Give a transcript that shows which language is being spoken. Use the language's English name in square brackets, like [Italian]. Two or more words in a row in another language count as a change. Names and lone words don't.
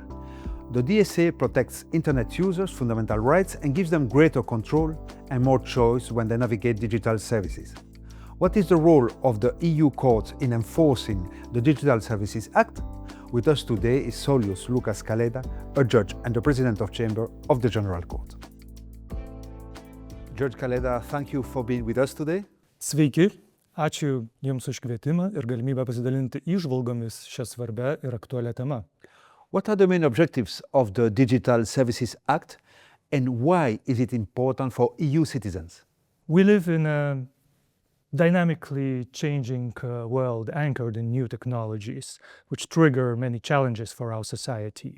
[English] The DSA protects Internet users' fundamental rights and gives them greater control and more choice when they navigate digital services. What is the role of the EU courts in enforcing the Digital Services Act? With us today is Saulius Lukas Kalėda, a judge and the President of Chamber of the General Court. Judge Kalėda, thank you for being with us today. [Lithuanian] Sveiki, ačiū Jums už kvietimą ir galimybę pasidalinti įžvalgomis šią svarbę ir aktualią temą. [English] What are the main objectives of the Digital Services Act and why is it important for EU citizens? We live in a dynamically changing world anchored in new technologies, which trigger many challenges for our society.